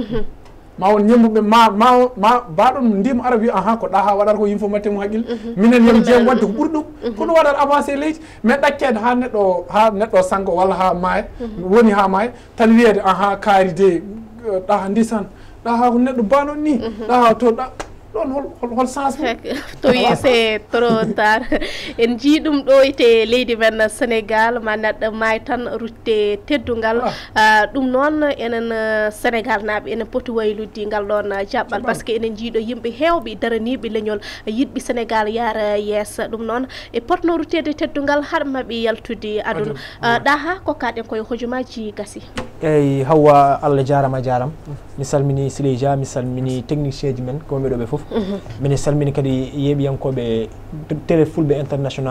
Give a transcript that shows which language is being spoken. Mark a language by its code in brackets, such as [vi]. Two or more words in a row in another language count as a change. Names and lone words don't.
[ff] ma won ñembuɓe ma baɗon ndima ara wi aha ko ɗaha waɗata ko yimfo matte mo haqqille minen yom jeem wadde ko ɓuuri ɗum ko ɗum waɗat avancé leydi mais ɗakkede ha neɗɗo sango walla ha maaya woni ha maaya tan wiyede aha kaari de ɗaha ndisan ɗaha ko neɗɗo banon ni ɗaha to ɗon hol sens to wi [fr] c'est trop tard [ff] en jii ɗum ɗo ete leydi men Sénégal ma neɗɗo maay tan rutte teddungal ɗum noon enen Sénégal naaɓe enen poti waylude ngal ɗon jaɓɓal [fr] par ce que [ff] enen jiiɗo yimɓe heewɓe daraniɓe leñol yiɗɓe Sénégal yaara yeesa ɗum noon e potno ruttede teddungal haɗa maɓe yaltude aduna ɗaha kokkaɗen koye hojomaji gasi eyyi Hawwa Allah jarama mi salmini Siley Dia mi salmini technicien ji men koɓe ɗo ɓe foof mine salmini kadi yeɓiyankoɓe télé fulɓe international